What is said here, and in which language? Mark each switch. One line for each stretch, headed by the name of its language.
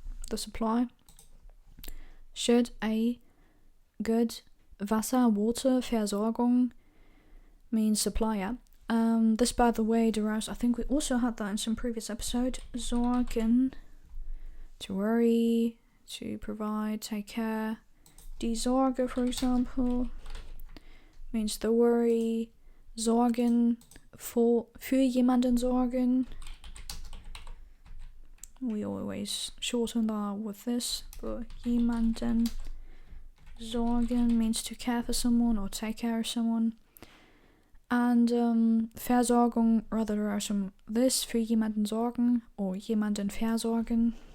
English: The supply. Should a good water, Versorgung means supply, yeah. This, by the way, derives, I think we also had that in some previous episode, Sorgen, to worry, to provide, take care. Die Sorge, for example, means the worry.
German: Sorgen, für jemanden sorgen.
English: We always shorten that with this, but jemanden Sorgen means to care for someone or take care of someone. And Versorgung rather derives from this,
German: für jemanden sorgen
English: or
German: jemanden versorgen.